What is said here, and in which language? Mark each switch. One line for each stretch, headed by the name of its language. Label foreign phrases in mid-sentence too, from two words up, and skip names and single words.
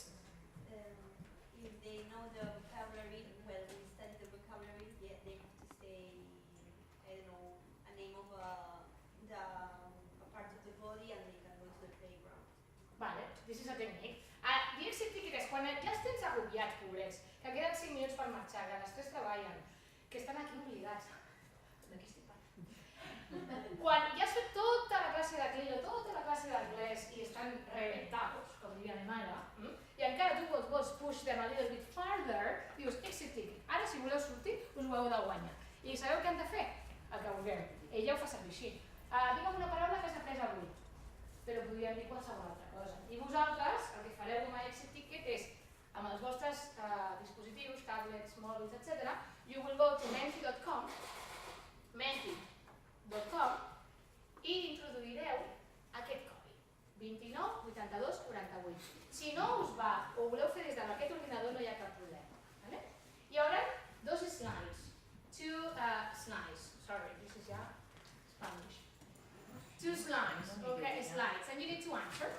English: If they know the vocabulary, well, we study the vocabulary, yeah, they have to say, I don't know, a name of a part of the body and they can go to the playground. Vale, this is a technique. The exit ticket
Catalan: és quan ja els tens agobiats, pobrets, que queden 5 minuts per marxar, que les 3 treballen, que estan aquí obligats. De què estic parlant? Quan ja has fet tota la classe d'Aquillo, tota la classe d'anglès i estan reventados, com diria ma mare, i encara tu vols
English: push them a little bit farther,
Catalan: dius
English: exit ticket.
Catalan: Ara, si voleu sortir, us ho heu de guanyar. I sabeu què han de fer? El que vulgueu. Ella ho fa servir així. Digue'm una paraula que s'ha après avui, però podríem dir qualsevol altra cosa. I vosaltres, el que fareu com a
English: exit ticket
Catalan: és, amb els vostres dispositius, tablets, mòbils, etc.,
English: you will go to menti.com
Catalan: i introduireu aquest codi,
English: 29 82 48.
Catalan: Si no us va o voleu fer des d'aquest ordinador no hi ha cap problema. Vale? Hi haurà 2 slides.
English: Sorry, this is Spanish. 2 slides, okay, slides, and you need to answer.